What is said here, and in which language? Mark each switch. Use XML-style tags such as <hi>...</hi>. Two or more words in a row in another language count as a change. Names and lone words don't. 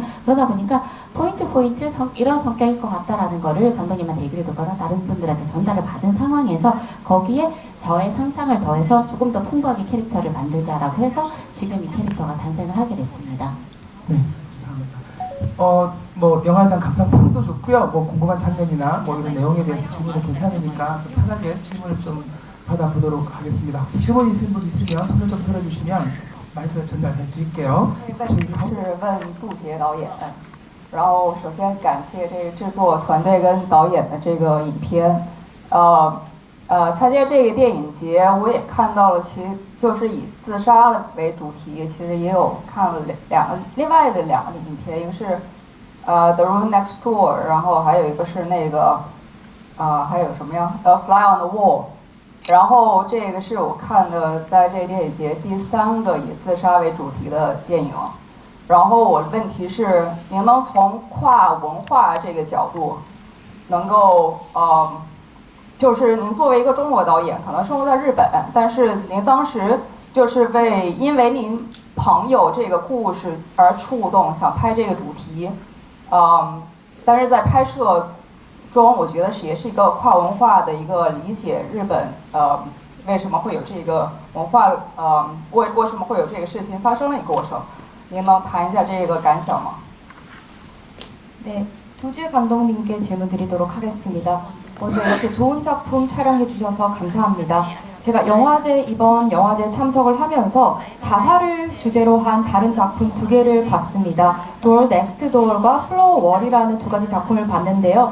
<ko>그러다 보니까 포인트 이런 성격일 것 같다라는 거를 감독님한테 얘기를 듣거나 다른 분들한테 전달을 받은 상황에서 거기에 저의 상상을 더해서 조금 더 풍부하게 캐릭터를 만들자라고 해서 지금 이 캐릭터가 탄생을 하게 됐습니다. 네, 감사합니다. 뭐 영화에 대한 감상평도 좋고요. 뭐 궁금한 장면이나 뭐 이런 내용에 대해서 질문도 괜찮으니까 좀 편하게 질문을 좀 받아보도록 하겠습니다. 혹시 질문 있으신 분 있으면 손을 좀 들어주시면 마이크 전달해 드릴게요.</ko> <zh>问题是问杜杰导演，然后首先感谢这个制作团队跟导演的这个影片，参加这个电影节我也看到了，其实就是以自杀了为主题，其实也有看了另外的两个影片，一个是 The Room Next Door，然后还有一个是那个还有什么呀？Fly on the Wall。然后这个是我看的在这个电影节第3个以自杀为主题的电影。然后我的问题是，您能从跨文化这个角度，能够就是您作为一个中国导演，可能生活在日本，但是您当时就是因为您朋友这个故事而触动，想拍这个主题，但是在拍摄中，我觉得也是一个跨文化的一个理解日本为什么会有这个文化为什么会有这个事情发生的一个过程。您能谈一下这个感想吗？</zh> <ko>네, 도지의 감독님께 질문 드리도록 하겠습니다. 먼저 이렇게 좋은 작품 촬영해 주셔서 감사합니다. 제가 이번 영화제 참석을 하면서 자살을 주제로 한 다른 작품 2개를 봤습니다. Door Next Door과 Floor Wall이라는 2가지 작품을 봤는데요.</ko>